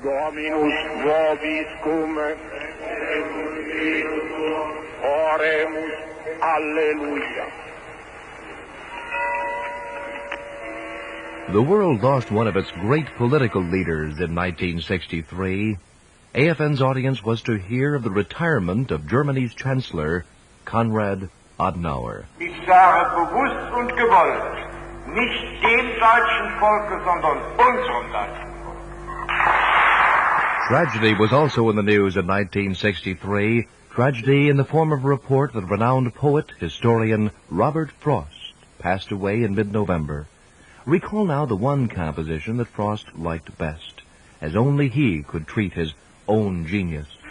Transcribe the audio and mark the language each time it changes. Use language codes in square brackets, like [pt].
[la] Dominus vobiscum, oremus, alleluia. [en] The world lost one of its great political leaders in 1963. AFN's audience was to hear of the retirement of Germany's Chancellor, Konrad Adenauer. [de] Ich sage bewusst und gewollt, nicht dem deutschen Volke, sondern unserem deutschen Volk. [en] Tragedy was also in the news in 1963. Tragedy in the form of a report that renowned poet, historian Robert Frost passed away in mid-November. Recall now the one composition that Frost liked best, as only he could treat his own genius.